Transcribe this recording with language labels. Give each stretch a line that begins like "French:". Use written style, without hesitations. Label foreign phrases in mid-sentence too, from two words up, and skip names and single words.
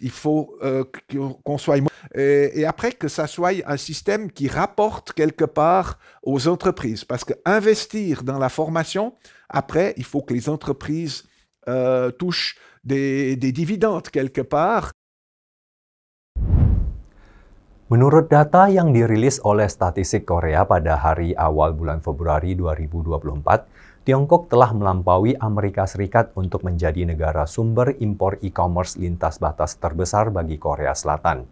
French: Il faut qu'on soit... Et après, que ça soit un système qui rapporte quelque part aux entreprises. Parce qu'investir dans la formation, après, il faut que les entreprises touchent des dividendes quelque part.
Indonesian: Menurut data yang dirilis oleh Statistik Korea pada hari awal bulan Februari 2024, Tiongkok telah melampaui Amerika Serikat untuk menjadi negara sumber impor e-commerce lintas batas terbesar bagi Korea Selatan.